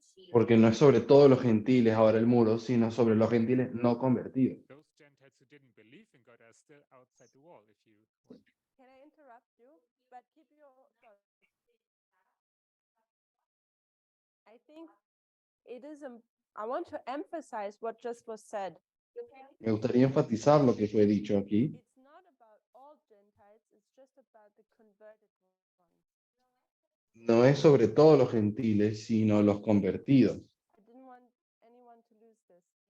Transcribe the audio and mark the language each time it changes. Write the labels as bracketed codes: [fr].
[es] Porque no es sobre todos los gentiles ahora el muro, sino sobre los gentiles no convertidos. [en] Those Gentiles who didn't believe in God are still outside the wall, if you want. Can I interrupt you? But keep your thoughts. I think it is, I want to emphasize what just was said. [es] Me gustaría enfatizar lo que fue dicho aquí. [en] It's not about all Gentiles, it's just about the converted ones. [es] No es sobre todos los gentiles, sino los convertidos. [en] I didn't want anyone to lose this.